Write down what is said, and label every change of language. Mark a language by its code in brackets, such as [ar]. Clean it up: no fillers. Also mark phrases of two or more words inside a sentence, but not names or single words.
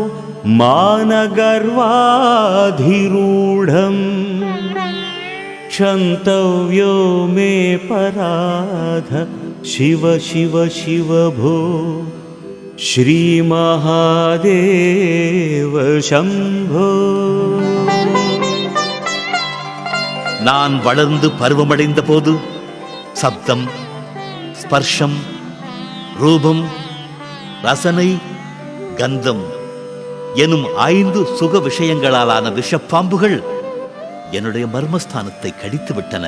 [sa] मानगर्वाधिरूढम् क्षन्तव्यो मे पराध शिव शिव शिव भो श्रीमहादेव शम्भो. [ta] நான் வளர்ந்து பருவமடைந்த போது சப்தம், ஸ்பர்ஷம், ரூபம், ரசனை, கந்தம் எனும் 5 சுக விஷயங்களாலான விஷப்பாம்புகள் என்னுடைய மர்மஸ்தானத்தை கடித்து விட்டன.